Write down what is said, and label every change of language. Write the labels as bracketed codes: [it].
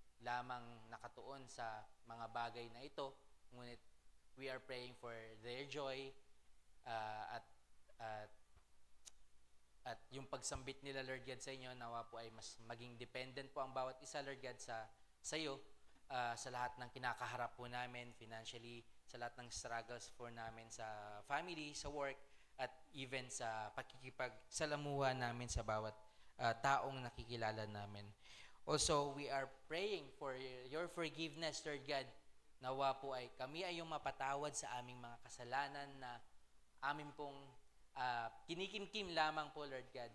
[tl] lamang nakatuon sa mga bagay na ito, ngunit [en] we are praying for their joy, [tl] at at at yung pagsambit nila, Lord God, sa inyo, nawa po ay mas maging dependent po ang bawat isa, Lord God, sa iyo, sa lahat ng kinakaharap po namin financially, sa lahat ng struggles po namin sa family, sa work, at even sa pakikipagsalamuha namin sa bawat taong nakikilala namin. [en] Also, we are praying for your forgiveness, Lord God. [tl] Nawa po ay kami ay yung mapatawad sa aming mga kasalanan na amin pong kinikimkim lamang po, Lord God.